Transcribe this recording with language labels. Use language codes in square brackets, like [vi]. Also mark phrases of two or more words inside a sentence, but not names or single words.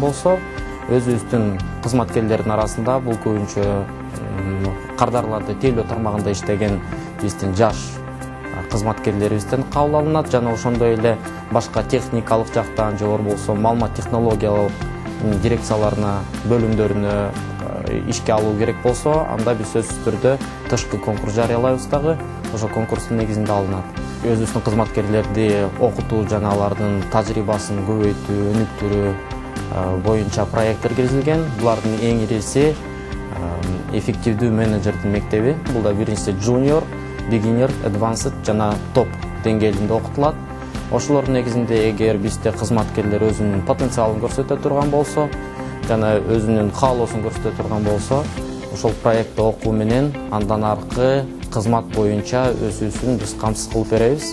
[ky] болсо, өзүбүздүн кызматкерлердин арасында бул көбүнчө кардарларды тейлөө тармагында иштеген биздин жаш кызматкерлерибизден кабыл алынат жана ошондой эле башка техникалык жактан же болбосо маалымат технологиялык дирекцияларына, бөлүмдөрүнө ишке алуу керек болсо, анда биз сөзсүз түрдө тышкы конкурс жарыялайбыз дагы, ошол конкурстун негизинде алынат. Өзүбүздүн кызматкерлерди окутуу жана алардын тажрыйбасын көбөйтүү, өнүктүрүү боюнча проекттер киргизилген. Булардын эң ириси эффективдүү менеджердин мектеби. Бул да биринчиси [en] junior, beginner, advanced [ky] жана топ деңгээлинде окутулат. Ошолордун негизинде эгер бизде кызматкерлер өзүнүн потенциалын көрсөтө турган болсо, жана өзүнүн каалоосун көрсөтө турган болсо, ошол проектти окуу менен андан аркы кызмат боюнча өзүбүздүн биз камсыз кылып беребиз.